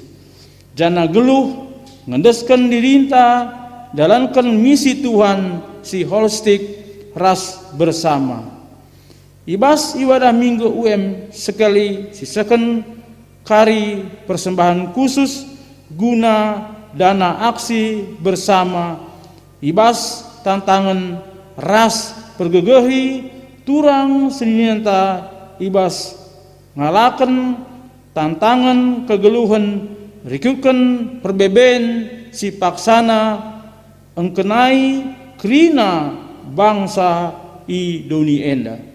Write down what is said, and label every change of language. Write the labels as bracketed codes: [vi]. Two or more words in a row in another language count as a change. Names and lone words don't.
[btx] Jana geluh ngendeskan dirinta dalankan misi Tuhan si holistik ras bersama. Ibas ibadah minggu UM sekali sisakan kari persembahan khusus guna dana aksi bersama. Ibas tantangan ras pergegehi turang senyata ibas ngalaken tantangan kegeluhan rikuken perbeben si paksana engkenai krina bangsa i doni enda.